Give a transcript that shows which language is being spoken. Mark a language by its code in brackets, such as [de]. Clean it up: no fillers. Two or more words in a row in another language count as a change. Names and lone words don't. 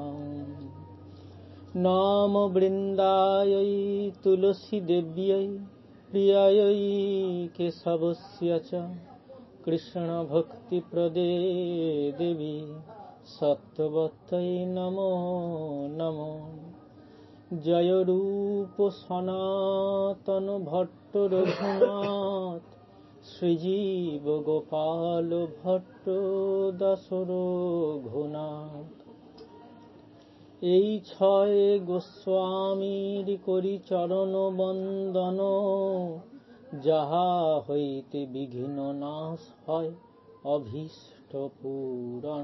[sa] नाम वृन्दायै तुलसीदेव्यै प्रियायै केशवस्य च कृष्णभक्तिप्रदे देवी सत्यवत्यै नमो नमो। जय रूप सनातन भट्ट रघुनाथ श्रीजीव गोपाल भट्ट दास रघुनाथ। [bn] এই ছয় গোস্বামীর করি চরণ বন্দন, যাহা হইতে বিঘ্ন নাশ হয় অভীষ্ট পূরণ।